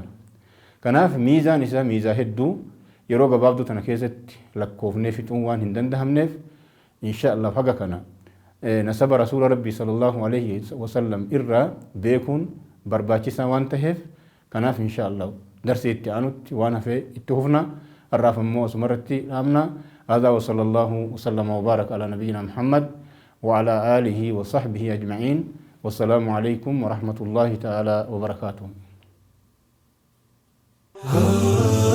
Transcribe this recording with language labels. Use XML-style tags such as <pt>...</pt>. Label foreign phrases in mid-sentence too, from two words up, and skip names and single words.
<om>Kanaaf miizaan isaa miizaa hedduu yeroo gabaabduu tana keessatti lakkoofnee fixuun waan hin danda'amneef inshaallah haga kana nasaba rasuula rabbii</om> <ar>صلى الله عليه وسلم</ar> <om>irraa beekuun barbaachisaa waan taheef kanaaf inshaallah darsii itti aanutti waan hafee itti hufna har'aaf ammoo asumarratti dhaabna.</om> <ar>هذا وصلى الله وسلم وبارك على نبينا محمد وعلى آله وصحبه أجمعين والسلام عليكم ورحمة الله تعالى وبركاته.</ar>